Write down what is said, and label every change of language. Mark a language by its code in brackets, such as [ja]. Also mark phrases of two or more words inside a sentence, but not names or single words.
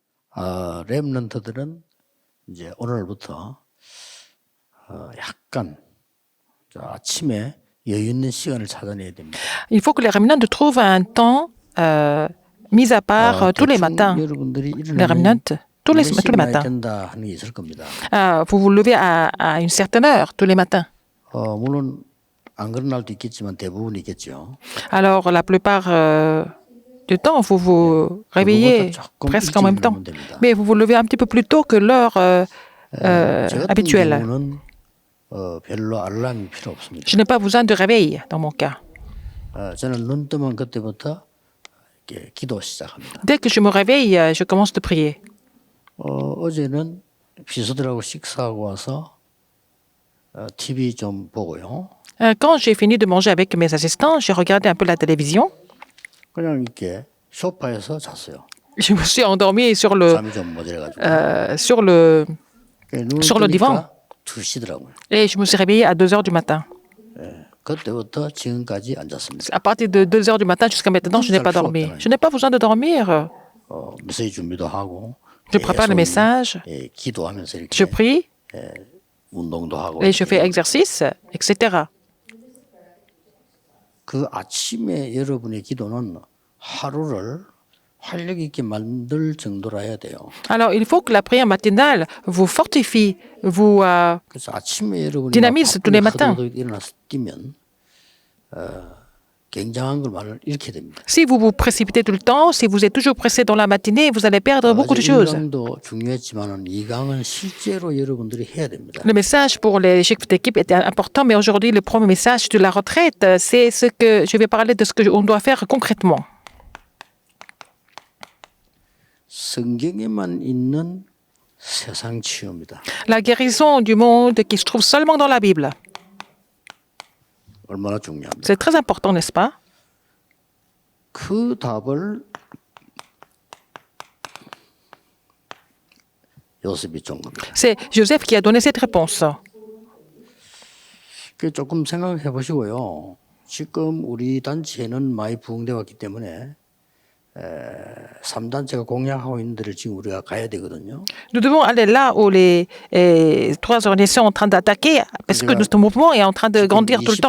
[ko] 렘넌트들은 이제 오늘부터 약간 아침에 여유 있는 시간을 찾아내야 됩니다. [fr] Il faut que les remnants trouvent un temps mis à part tous les matins. [ko] 여러분들이 [fr] Les remnants, tous les [ko] 일어나면 [fr] matins. [ko] 된다 하는 게 있을 겁니다. [fr] Vous vous levez à une certaine heure tous les matins. [ko] 물론 안 그런 날도 있겠지만 대부분 있겠죠. [fr] Alors, la plupart du temps, vous vous réveillez presque en même temps. Mais vous vous levez un petit peu plus tôt que l'heure habituelle. [ko] 경우는 별로 알람이 필요 없습니다. [fr] Je n'ai pas besoin de réveil dans mon cas. [ko] 저는 눈 뜨면 그때부터 이렇게 기도 시작합니다. [fr] Dès que je me réveille, je commence de prier. [ko] 어제는 비서들하고 식사하고 와서 TV 좀 보고요. [fr] Quand j'ai fini de manger avec mes assistants, j'ai regardé un peu la télévision. [ko] 그냥 이렇게 소파에서 잤어요. [fr] Je me suis endormi sur le, [ko] 잠이 좀 모자라가지고. [fr] sur le divan. [ko] 2시더라고요. [fr] Et je me suis réveillé à 2 heures du matin. [ko] 그때부터 지금까지 안 잤습니다. [fr] À partir de 2 heures du matin jusqu'à maintenant, je n'ai pas dormi. Je n'ai pas besoin de dormir. [ko] 메시지 준비도 하고. [fr] Je prépare le message, [ko] 기도하면서 이렇게 [fr] je prie, [ko] 운동도 하고. [fr] et je fais exercice, etc. [ko] 그 아침에 여러분의 기도는 하루를 활력 있게 만들 정도로 해야 돼요. [fr] Alors, il faut que la prière matinale vous fortifie, vous [ko] 그래서 아침에 여러분이 [fr] dynamise tous les matins. [ko] 일어나서 뛰면 굉장한 걸 말을 잃게 됩니다. [fr] Si vous vous précipitez tout le temps, si vous êtes toujours pressé dans la matinée, vous allez perdre beaucoup de choses. [ko] 1강도 중요했지만은 2강은 실제로 여러분들이 해야 됩니다. [fr] Le message pour les chefs d'équipe était important, mais aujourd'hui, le premier message de la retraite, c'est ce que je vais parler de ce qu'on doit faire concrètement. [ko] 성경에만 있는 세상 치유입니다. [fr] La guérison du monde qui se trouve seulement dans la Bible. [ko] 얼마나 중요합니다. [fr] C'est très important, n'est-ce pas? [ko] 그 답을 요셉이 준 겁니다. [fr] C'est Joseph qui a donné cette réponse. [ko] 그 조금 생각해 보시고요. 지금 우리 단체는 많이 부흥되어 왔기 때문에 3단체가 공략하고 있는 데를 지금 우리가 가야 되거든요. [fr] Nous devons aller là où les trois organisations sont en train d'attaquer, parce que notre mouvement est en train de grandir tout le temps.